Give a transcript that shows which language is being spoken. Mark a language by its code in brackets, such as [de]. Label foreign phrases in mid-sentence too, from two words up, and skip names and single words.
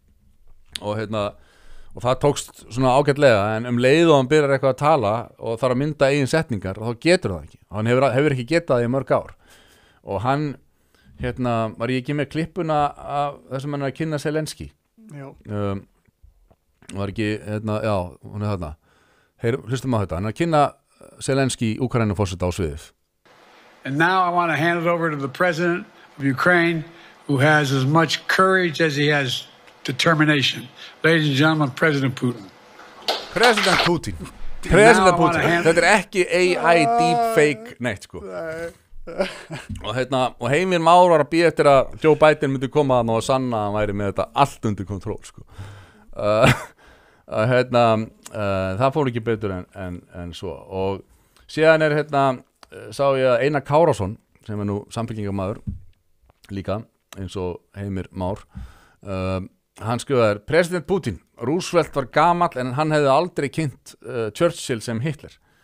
[is] og það tókst svona ágætlega, en leið og hann byrjar eitthvað að tala og þarf að mynda eigin setningar og þá getur það ekki, hann hefur ekki getað það í mörg ár og hann var ég ekki með klippuna af þessum hann er að kynna Zelensky var ekki, hún er þarna. Hlustum á þetta, hann er að kynna Zelensky Úkraínuforseta á sviðið. [en] And now I want to hand it over to the president of Ukraine who has as much courage as he has determination. Ladies and gentlemen, President Putin. President Putin. [is] Þetta er ekki [en] AI deepfake [is] neitt sko. og Heimir Már var að bíða eftir að Joe Biden myndi koma að og sanna að hann væri með þetta allt undir kontról sko. Það fór ekki betur en svo og síðan sá ég að Einar Kárason sem er nú samfylkingarmaður líka eins og Heimir Már hann skrifaði President Putin, Roosevelt var gamall en hann hefði aldrei kynnt Churchill sem Hitler